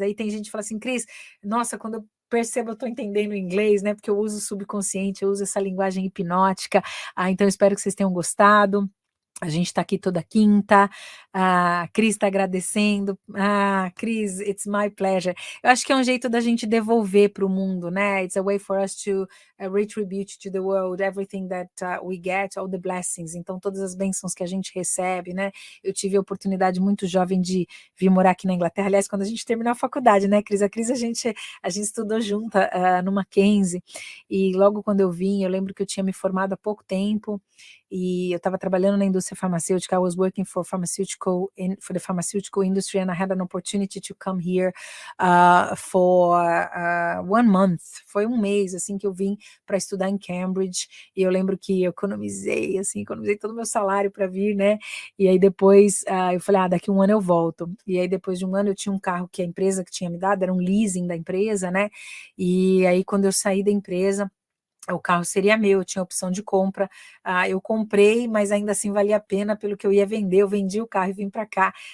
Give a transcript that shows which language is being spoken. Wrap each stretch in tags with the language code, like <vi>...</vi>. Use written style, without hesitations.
<pt>Aí tem gente que fala assim, Cris, nossa, quando eu percebo, eu estou entendendo inglês, né? Porque eu uso o subconsciente, eu uso essa linguagem hipnótica. Então, espero que vocês tenham gostado. A gente está aqui toda quinta, a Cris está agradecendo. Cris,</pt> <en>it's my pleasure.</en> <pt>Eu acho que é um jeito da gente devolver para o mundo, né?</pt> <en>It's a way for us to retribute to the world everything that we get, all the blessings.</en> <pt>Então, todas as bênçãos que a gente recebe, né? Eu tive a oportunidade muito jovem de vir morar aqui na Inglaterra. Aliás, quando a gente terminou a faculdade, né, Cris? A Cris, a gente estudou junta no Mackenzie. E logo quando eu vim, eu lembro que eu tinha me formado há pouco tempo. E eu estava trabalhando na indústria farmacêutica.</pt> <en>I was working for the pharmaceutical industry, and I had an opportunity to come here for 1 month.</en> <pt>Foi um mês assim que eu vim para estudar em Cambridge. E eu lembro que eu economizei todo o meu salário para vir, né? E aí depois eu falei, daqui 1 ano eu volto. E aí depois de 1 ano eu tinha um carro que a empresa que tinha me dado, era um leasing da empresa, né? E aí quando eu saí da empresa, o carro seria meu, eu tinha opção de compra, eu comprei, mas ainda assim valia a pena pelo que eu ia vender, eu vendi o carro e vim para cá.</pt>